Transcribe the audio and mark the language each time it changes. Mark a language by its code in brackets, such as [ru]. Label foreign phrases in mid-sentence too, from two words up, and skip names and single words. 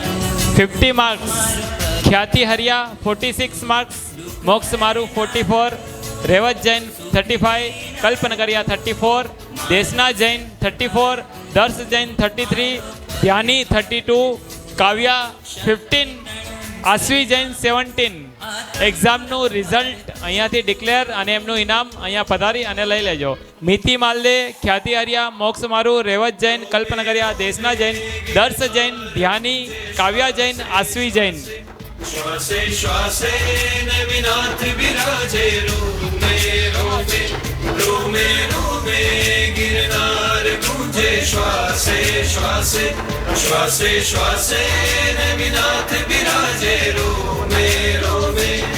[gu] 50 માર્ક્સ, ખ્યાતિ હરિયા 46 માર્ક્સ, મોક્ષ મારું 44, રેવત જૈન 35, કલ્પનગરિયા 34, દેશના જૈન 34, દર્શ જૈન 33, ધ્યાની 32, કાવ્યા 15, આશ્વી જૈન 17. એક્ઝામનું રિઝલ્ટ અહીંયાથી ડિક્લેર અને એમનું ઇનામ અહીંયા પધારી અને લઈ લેજો. મિતિ માલદે, ખ્યાતિ હરિયા, મોક્ષ મારું, રેવત જૈન, કલ્પનગરિયા, દેશના જૈન, દર્શ જૈન, ધ્યાની, કાવ્યા જૈન, આશ્વી જૈન. [hi] श्वासे श्वासे नविनाथ विराजे रोमे रोमे रोमे रोमे गिरनार गूंजे श्वासे श्वासे श्वासे श्वासे नविनाथ विराजे रोमे रोमे